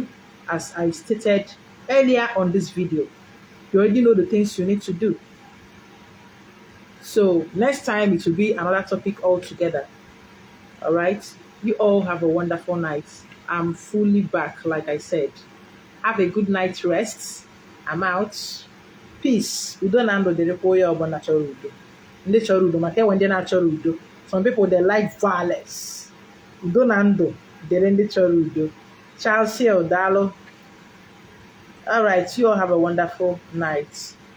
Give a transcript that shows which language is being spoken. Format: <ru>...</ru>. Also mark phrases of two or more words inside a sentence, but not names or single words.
<en>As I stated earlier on this video, you already know the things you need to do. So next time it will be another topic altogether. All right. You all have a wonderful night. I'm fully back, like I said. Have a good night rest. I'm out. Peace.</en> <ig>Udo na ndụ dịrịkwa onye ọbụla chọrọ udo. Ndị chọrọ udo maka enwe ndị na-achọrọ udo.</ig> <en>Some people they like violence.</en> <ig>Udo na ndụ dịrị ndị chọrọ udo. Charles Hill, daalụ.</ig> <en>All right. You all have a wonderful night.</en>